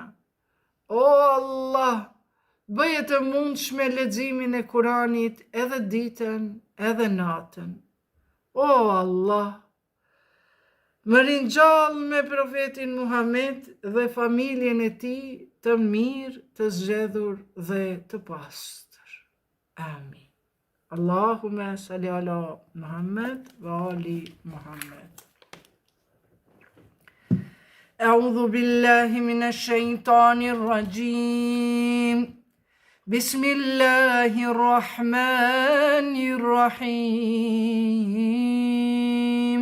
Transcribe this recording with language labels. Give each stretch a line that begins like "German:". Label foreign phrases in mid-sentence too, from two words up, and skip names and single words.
Albanian: O Allah, bëje të mundshme leximin e Kuranit edhe ditën edhe natën. O Allah, më ringjall me profetin Muhammed dhe familjen e tij të mirë, të zgjedhur dhe të pastër. Amin.
Arabic: اللهم صل على محمد وآل محمد. أعوذ بالله من الشيطان الرجيم. بسم الله الرحمن الرحيم.